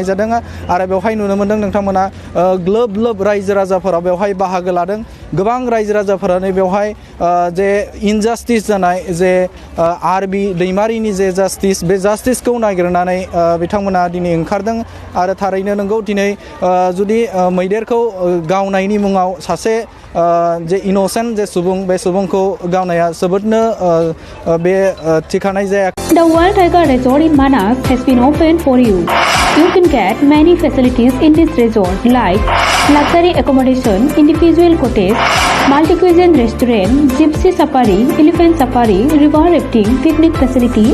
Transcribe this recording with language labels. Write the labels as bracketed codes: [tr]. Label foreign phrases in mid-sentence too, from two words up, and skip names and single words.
[brx] जादों आरो बेवहाय नुनो मोनदों नोंथांमोना ग्लोब ग्लोब रायजो राजाफोरा बेवहाय बाहागो लादों गोबां रायजो राजाफोरानो बेवहाय जे इनजास्टिस जानाय जे आर बि दैमारिनि जे जास्टिस बे जास्टिसखौ नागिरनानै बिथांमोना दिनै ओंखारदों आरो थारैनो नंगौ दिनै जुदि मैदेरखौ गावनायनि मुङाव सासे जे इनोसेन्ट जे सुबुं बे सुबुंखौ गावनाया जोबोदनो बे थिखानाय जाया [en] The World Tiger Resort in Manas has been opened for you. You can get many facilities in this resort like luxury accommodation, individual cottage, multi-cuisine restaurant, gypsy safari, elephant safari, river rafting, picnic facility, etc.